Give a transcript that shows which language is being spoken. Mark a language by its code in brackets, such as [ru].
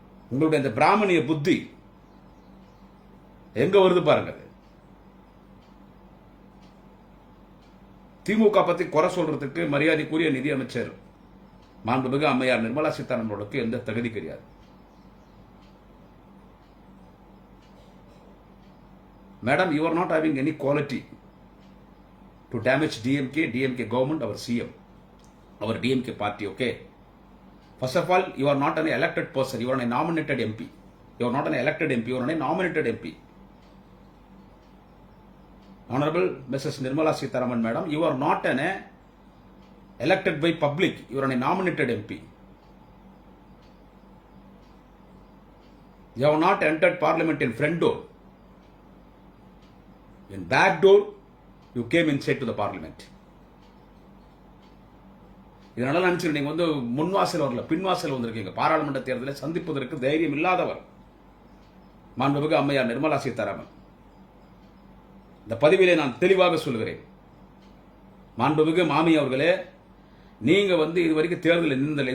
[ta] உங்களுடைய அந்த பிராமணிய புத்தி எங்க வருது பாருங்க. திமுக பத்தி குறை சொல்றதுக்கு மரியாதைக்குரிய நிதியமைச்சர் மாண்புமிகு அம்மையார் நிர்மலா சீதாராமனுக்கு எந்த தகுதி கிடையாது. [en] Madam, you are not having any quality to damage DMK government, our CM, our DMK party, okay? First of all, you are not an elected person, you are a nominated MP. You are not an elected MP, you are a nominated MP. Honorable Mrs. Nirmala Sitharaman, Madam, you are not an elected by public, you are a nominated MP. You have not entered parliament in front door. In back door, you came inside to the parliament. [ta] இதனால நினைச்சு நீங்க முன்வாசல் வரல, பின்வாசல் வந்திருக்கீங்க. பாராளுமன்ற தேர்தலை சந்திப்பதற்கு தைரியம் இல்லாதவர் மாண்புமிகு அம்மையார் நிர்மலா சீதாராமன். இந்த பதிவிலே நான் தெளிவாக சொல்கிறேன். மாண்புமிகு மாமி அவர்களே, நீங்க இது வரைக்கும் தேர்தலில் நின்றல.